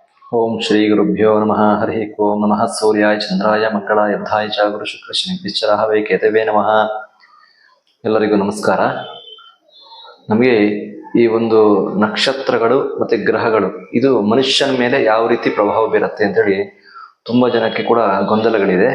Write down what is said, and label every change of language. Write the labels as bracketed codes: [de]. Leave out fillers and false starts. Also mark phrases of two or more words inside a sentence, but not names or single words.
[sa] ಓಂ ಶ್ರೀ ಗುರುಭ್ಯೋ ನಮಃ. ಹರಿ ಓಂ ನಮಃ. ಸೂರ್ಯಾಯ ಚಂದ್ರಾಯ ಮಂಗಳಾಯ ಬುಧಾಯ ಚ ಗುರು ಶುಕ್ರ ಶನಿ ನಿಶ್ಚರಾಹವೇ ಕೇತವೇ ನಮಃ. [kn] ಎಲ್ಲರಿಗೂ ನಮಸ್ಕಾರ. ನಮಗೆ ಈ ಒಂದು ನಕ್ಷತ್ರಗಳು ಮತ್ತೆ ಗ್ರಹಗಳು ಇದು ಮನುಷ್ಯನ ಮೇಲೆ ಯಾವ ರೀತಿ ಪ್ರಭಾವ ಬೀರುತ್ತೆ ಅಂತೇಳಿ ತುಂಬಾ ಜನಕ್ಕೆ ಕೂಡ ಗೊಂದಲಗಳಿದೆ.